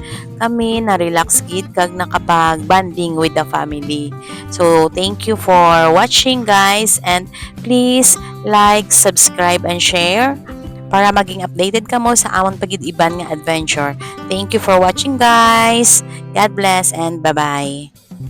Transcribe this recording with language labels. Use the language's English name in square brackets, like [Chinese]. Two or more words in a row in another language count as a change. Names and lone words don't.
[Hiligaynon] Kami na-relax gid kag nakapag-bonding [English] with the family. So thank you for watching guys, and please like, subscribe and share [Hiligaynon] para maging updated ka mo sa amon pagid iban nga adventure. [English] Thank you for watching guys. God bless and bye-bye.